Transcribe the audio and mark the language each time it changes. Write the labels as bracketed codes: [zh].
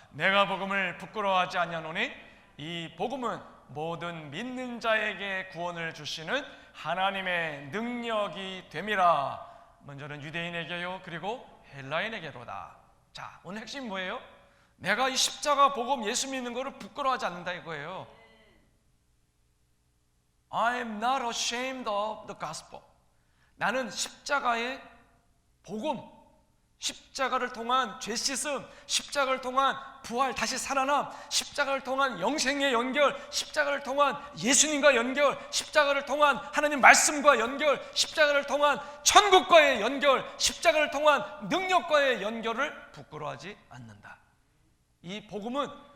[ko] 내가 복음을 부끄러워하지 아니하노니 이 복음은 모든 믿는 자에게 구원을 주시는 하나님의 능력이 됨이라. 먼저는 유대인에게요, 그리고 헬라인에게로다. 자, 오늘 핵심이 뭐예요? 내가 이 십자가 복음 예수 믿는 거를 부끄러워하지 않는다 이거예요. [en] I am not ashamed of the gospel. [ko] 나는 십자가의 복음, 십자가를 통한 죄 씻음, 십자가를 통한 부활, 다시 살아남, 십자가를 통한 영생의 연결, 십자가를 통한 예수님과 연결, 십자가를 통한 하나님 말씀과 연결, 십자가를 통한 천국과의 연결, 십자가를 통한 능력과의 연결을 부끄러워하지 않는다. 이 복음은